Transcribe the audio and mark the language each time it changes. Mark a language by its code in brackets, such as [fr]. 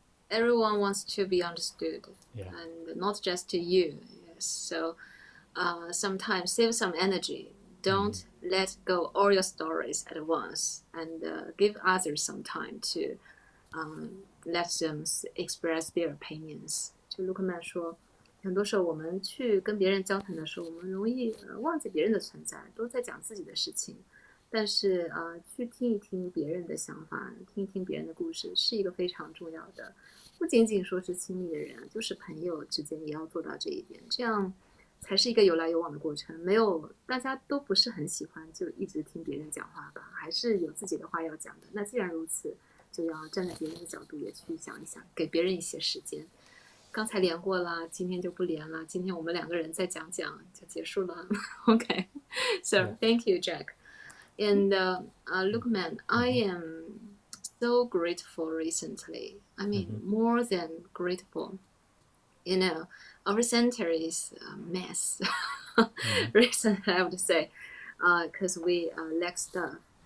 [en] Everyone wants to be understood, Yeah. and not just to you. Yes. So sometimes save some energy. Don't let go all your stories at once, and give others some time to let them express their opinions. [zh] 就卢克曼说，很多时候我们去跟别人交谈的时候，我们容易忘记别人的存在，都在讲自己的事情。但是去听一听别人的想法，听一听别人的故事，是一个非常重要的。不仅仅说是亲密的人，就是朋友之间也要做到这一点，这样才是一个有来有往的过程。没有，大家都不是很喜欢就一直听别人讲话吧，还是有自己的话要讲的。那既然如此，就要站在别人的角度也去想一想，给别人一些时间。刚才连过了，今天就不连了。今天我们两个人再讲讲就结束了。 [en] OK, so thank you, Jack. And look, man, I am so grateful recently. I mean, more than grateful. You know, our center is a mess recently, I would say, because we lack stuff.